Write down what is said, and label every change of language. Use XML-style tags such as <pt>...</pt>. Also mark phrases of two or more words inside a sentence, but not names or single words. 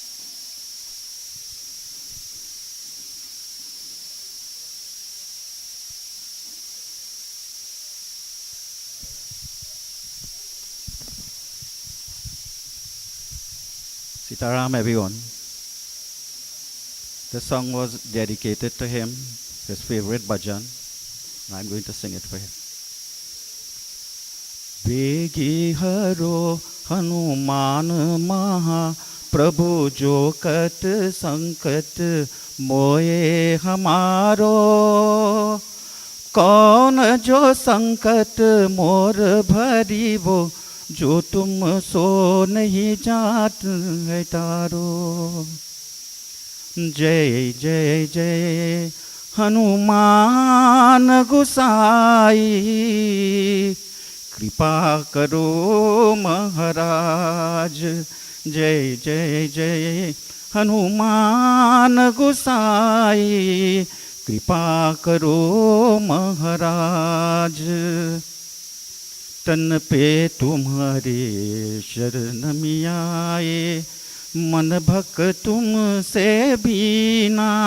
<en>Sitaram, everyone. This song was dedicated to him, his favorite bhajan, and I'm going to sing it for him.</en> <hi>बेगि हरो हनुमान महा प्रभु जो कत संकट मोये हमारो कौन जो संकट मोर भारी वो जो तुम सो नहीं जात है तारो जय जय जय हनुमान गोसाई कृपा करो महाराज जय जय जय हनुमान गोसाई कृपा करो महाराज तन पे तुम्हारे शरण में आए मन भक तुमसे बीना</hi>